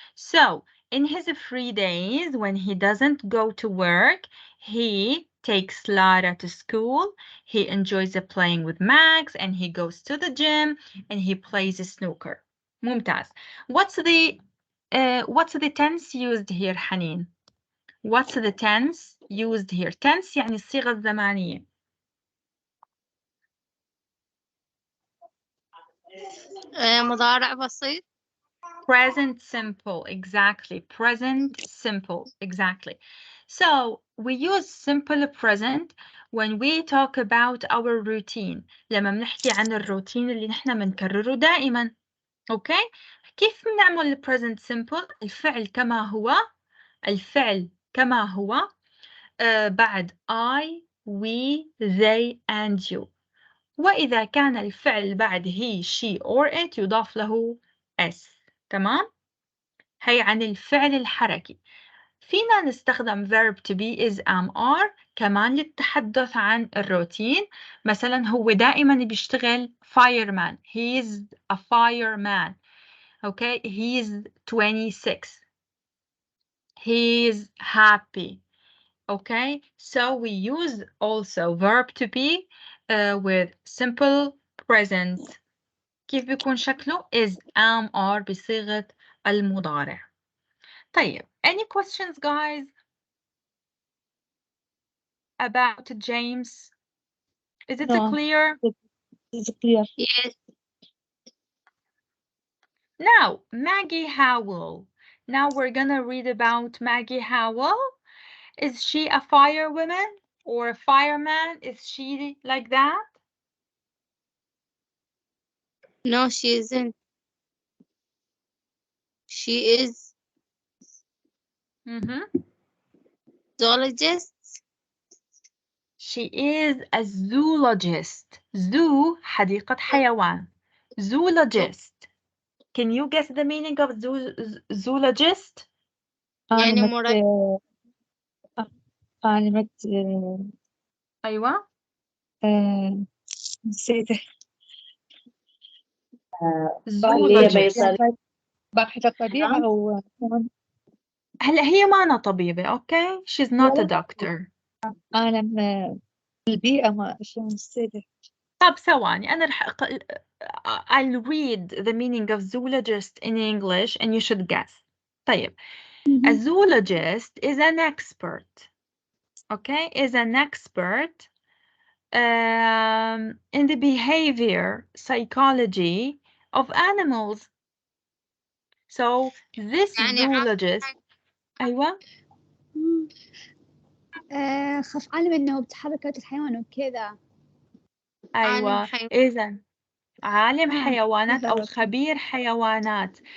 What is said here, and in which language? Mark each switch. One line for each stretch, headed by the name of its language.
English: So in his free days, when he doesn't go to work, he takes Lara to school. He enjoys playing with Max, and he goes to the gym, and he plays snooker.
Arabic: ممتاز.
English: What's the tense used here, Haneen? What's the tense used here?
Arabic: Tense يعني الصيغة الزمانية. مضارع بسيط.
English: Present simple, exactly. Present simple, exactly. So we use simple present when we talk about our routine.
Arabic: لما بنحكي عن الروتين اللي نحن بنكرره دائما.
English: Okay?
Arabic: كيف بنعمل present simple؟ الفعل كما هو. الفعل كما هو.
English: بعد I, we, they, and you.
Arabic: وإذا كان الفعل بعد
English: he, she, or it
Arabic: يضاف له s. تمام؟ هي عن الفعل الحركي. فينا نستخدم verb to be is am are كمان للتحدث عن الروتين. مثلا هو دائما بيشتغل fireman.
English: He is a fireman. Okay, he is 26. He is happy. Okay, so we use also verb to be with simple present.
Arabic: كيف بيكون شكله is am are بصيغة المضارع.
English: طيب, any questions guys about James? Is it No. clear? It's clear. Yes. Now, Maggie Howell. Now we're gonna read about Maggie Howell. Is she a firewoman or a fireman? Is she like that? No, she isn't. She is zoologist. She is a zoologist.
Arabic: Zoo, حديقة حيوان.
English: Zoologist. Can you guess the meaning of zoologist?
Arabic: يعني عالمة أيوة. نسيت.
English: zoologist.
Arabic: باحث الطبيعة أو هلا هي ما طبيبة.
English: Okay, she's not a doctor.
Arabic: عالم البيئة ما شو نسيت. طب ثواني أنا رح
English: I'll read the meaning of zoologist in English and you should guess.
Arabic: طيب.
English: A zoologist is an expert. Okay, is an expert in the behavior psychology of animals. So this zoologist أيوة
Arabic: خف عالم إنه بتحركات الحيوان وكذا. أيوة إذن عالم حيوانات أو خبير حيوانات.